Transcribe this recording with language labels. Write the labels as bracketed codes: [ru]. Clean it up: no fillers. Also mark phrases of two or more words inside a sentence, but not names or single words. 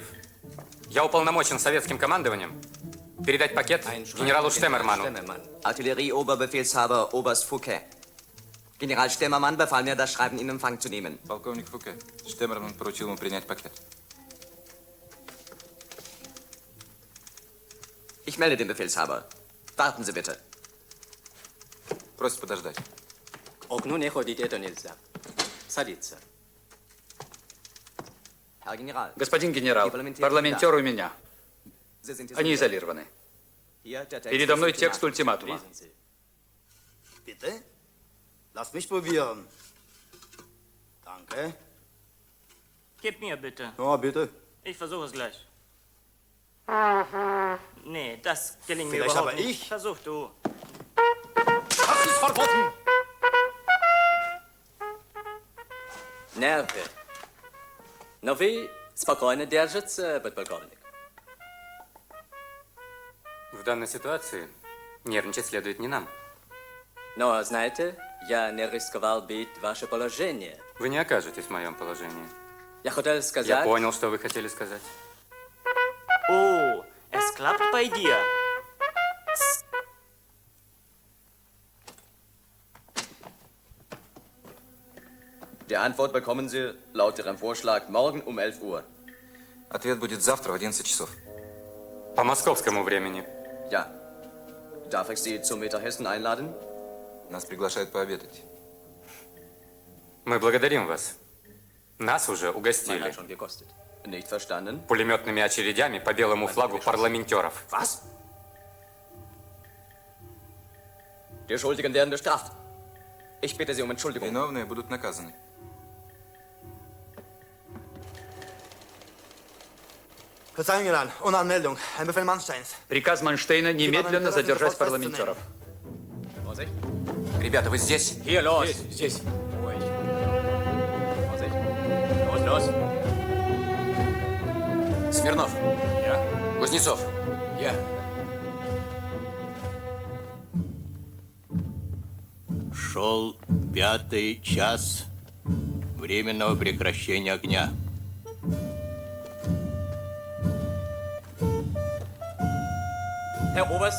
[ru] Я уполномочен советским командованием передать пакет генералу Штеммерману. [de] Artillerieoberbefehlshaber Oberst Fouquet. General Stemmermann befahl mir, das Schreiben in Empfang zu nehmen. [ru] Полковник Фуке. Штеммерман поручил ему принять пакет. [de] Ich melde den Befehlshaber. Warten Sie bitte. [ru] Просит подождать. К окну не ходить, это нельзя. Садиться. [de] Herr General. [ru] Господин генерал, парламентер у меня. Они изолированы. Передо мной текст ультиматума. [de] Bitte? Lass mich probieren. Danke. Gib mir bitte. Ja, bitte. Ich versuche es gleich. Nee, das gelingt mir Vielleicht überhaupt aber nicht. ich? Versuch du. Das ist verboten! [ru] Nervы. Но вы спокойно держите, подполковник. В данной ситуации нервничать следует не нам. Но, знаете, я не рисковал бить ваше положение. Вы не окажетесь в моем положении. Я хотел сказать... Я понял, что вы хотели сказать. [de] Oh, es klappt bei dir. Die Antwort bekommen Sie laut Ihrem Vorschlag morgen um 11 Uhr. [ru] Ответ будет завтра в 11 часов. По московскому времени. [de] Ja. Darf ich Sie zum Mittagessen einladen? [ru] Нас приглашают пообедать. Мы благодарим вас. Нас уже угостили. [de] Schon gekostet. Nicht verstanden? [ru] Пулеметными очередями по белому флагу парламентеров. [de] Was? Die Schuldigen werden bestraft. Ich bitte Sie um Entschuldigung. [ru] Виновные будут наказаны. [de] Verzeihung, General. Ohne Anmeldung. Ein Befehl Mansteins. [ru] Приказ Манштейна немедленно задержать парламентеров. Ребята, вы здесь? [de] Hier, los. [ru] Здесь. [de] Los, los. [ru] Смирнов. [de] Ja. [ru] Кузнецов. [de] Ja. [ru] Шел пятый час временного прекращения огня. [de] Herr Oberst,